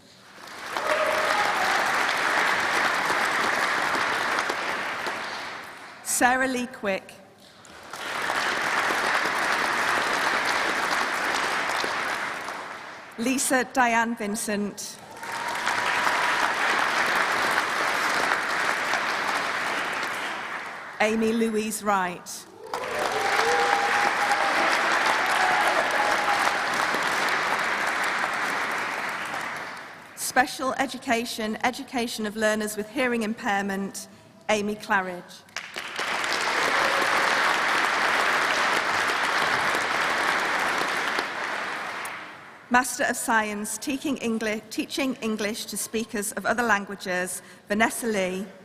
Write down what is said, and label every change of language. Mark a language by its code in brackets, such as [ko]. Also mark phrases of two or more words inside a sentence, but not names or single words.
[en] Sarah Lee Quick. Lisa Diane Vincent. Amy Louise Wright. Special Education, Education of Learners with Hearing Impairment, Amy Claridge. Master of Science, Teaching English to Speakers of Other Languages, Vanessa Lee.